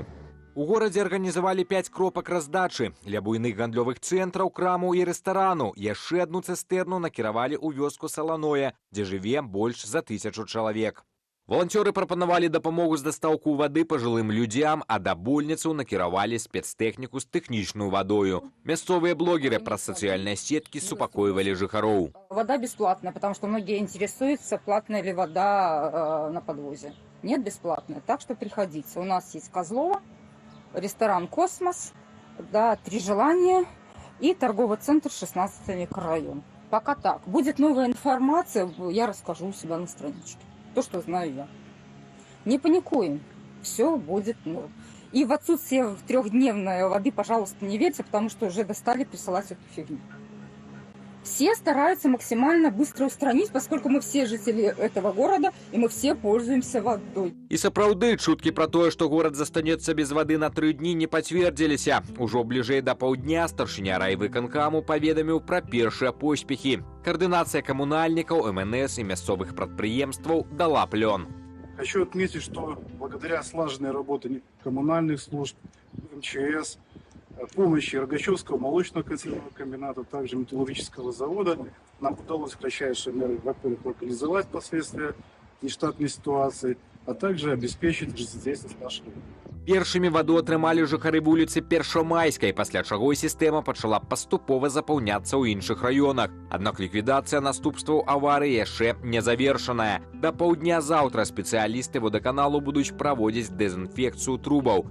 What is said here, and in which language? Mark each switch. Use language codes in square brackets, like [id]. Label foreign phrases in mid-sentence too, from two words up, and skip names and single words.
[be] У горадзе арганізавалі 5 кропак раздачы. Для буйных гандлёвых цэнтраў, крамаў і рэстарану яшчэ одну цыстэрну накіравалі ў вёску Саланое, дзе жыве больш за 1000 чалавек. Валанцёры прапанавалі дапамогу з дастаўку вады пажылым людзям, а да больніцаў накіравалі спецтэхніку з тэхнічную вадою. Мясцовыя блогеры праз сацыяльныя сеткі супакойвалі жыхароў. [ru] Вода бесплатная, потому что многие интересуются, платная ли вода на подвозе. Нет, бесплатная, так что приходите. У нас есть Козлова, ресторан «Космос», да, 3 желания и торговый центр 16 микрорайон. Пока так. Будет новая информация, я расскажу у себя на страничке. То, что знаю я. Не паникуем. Все будет норм. И в отсутствие 3-дневной воды, пожалуйста, не верьте, потому что уже достали присылать эту фигню. Все стараются максимально быстро устранить, поскольку мы все жители этого города, и мы все пользуемся водой. [be] І сапраўды, чуткі пра тое, што горад застанецца без вады на 3 дні, не пацвердзіліся. Ужо бліжэй да паўдня старшыня райвыканкаму паведаміў пра першыя поспехі. [ru] Координация коммунальников, МНС и мясцовых предприемствов дала плен. Хочу отметить, что благодаря слаженной работе коммунальных служб, МЧС, помощи Рогачевского молочного консервного комбината, также металлургического завода, нам удалось в кратчайшие меры, во-первых, локализовать последствия нештатной ситуации, а также обеспечить жизнедеятельность нашего города. [be] Першымі ваду атрымалі жыхары вуліцы Першамайскай, пасля чаго сістэма пачала паступова запаўняцца ў іншых раёнах. Аднак ліквідацыя наступстваў аварыі яшчэ не завершаная. Да паўдня заўтра спецыялісты водаканалу будуць праводзіць дэзінфекцыю трубаў.